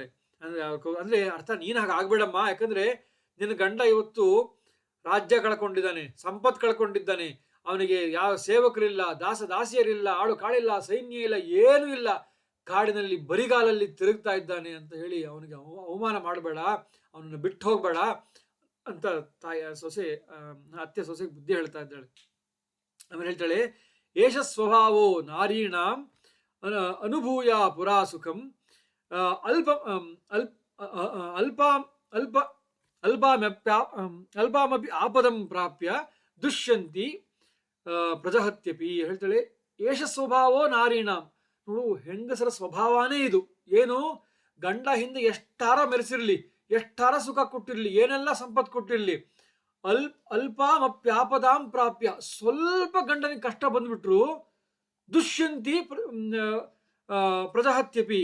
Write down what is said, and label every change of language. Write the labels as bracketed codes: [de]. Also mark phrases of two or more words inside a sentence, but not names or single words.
[kn] ಅಂದ್ರೆ ಅರ್ಥ, ನೀನ್ ಹಾಗೆ ಆಗ್ಬೇಡಮ್ಮ, ಯಾಕಂದ್ರೆ ನಿನ್ನ ಗಂಡ ಇವತ್ತು ರಾಜ್ಯ ಕಳ್ಕೊಂಡಿದ್ದಾನೆ, ಸಂಪತ್ ಕಳ್ಕೊಂಡಿದ್ದಾನೆ, ಅವನಿಗೆ ಯಾವ ಸೇವಕರಿಲ್ಲ, ದಾಸಿಯರಿಲ್ಲ, ಆಳು ಕಾಳಿಲ್ಲ, ಸೈನ್ಯ ಇಲ್ಲ, ಏನೂ ಇಲ್ಲ, ಕಾಡಿನಲ್ಲಿ ಬರಿಗಾಲಲ್ಲಿ ತಿರುಗ್ತಾ ಇದ್ದಾನೆ ಅಂತ ಹೇಳಿ ಅವನಿಗೆ ಅವಮಾನ ಮಾಡಬೇಡ, ಅವನನ್ನು ಬಿಟ್ಟು ಹೋಗ್ಬೇಡ ಅಂತ ಅತ್ತೆ ಸೊಸೆಗೆ ಬುದ್ಧಿ ಹೇಳ್ತಾ ಇದ್ದಾಳೆ. ಆಮೇಲೆ ಹೇಳ್ತಾಳೆ, [sa] ಏಷ ಸ್ವಭಾವೋ ನಾರೀಣಾಂ ಅನುಭೂಯ ಪುರಾ ಸುಖಂ ಅಲ್ಪ ಅಲ್ಪ ಅಲ್ಪ ಅಲ್ಪಾಮಪಿ ಆಪದಂ ಪ್ರಾಪ್ಯ ದುಷ್ಯಂತಿ ಪ್ರಜಹತ್ಯಪಿ. [kn] ಹೇಳ್ತಾಳೆ, [sa] ಏಷ ಸ್ವಭಾವೋ ನಾರೀಣಾಂ. [kn] ನೋಡು, ಹೆಂಗಸರ ಸ್ವಭಾವನೇ ಇದು. ಏನು, ಗಂಡ ಹಿಂದೆ ಎಷ್ಟಾರ ಮೆರೆಸಿರ್ಲಿ, ಎಷ್ಟಾರ ಸುಖ ಕೊಟ್ಟಿರ್ಲಿ, ಏನೆಲ್ಲ ಸಂಪತ್ತು ಕೊಟ್ಟಿರ್ಲಿ, [sa] ಅಲ್ಪಾಮಪ್ಯಾಪದಾಂ ಪ್ರಾಪ್ಯ, [kn] ಸ್ವಲ್ಪ ಗಂಡನಿಗೆ ಕಷ್ಟ ಬಂದ್ಬಿಟ್ರು [sa] ದುಷ್ಯಂತಿ ಪ್ರಜಹತ್ಯಪಿ.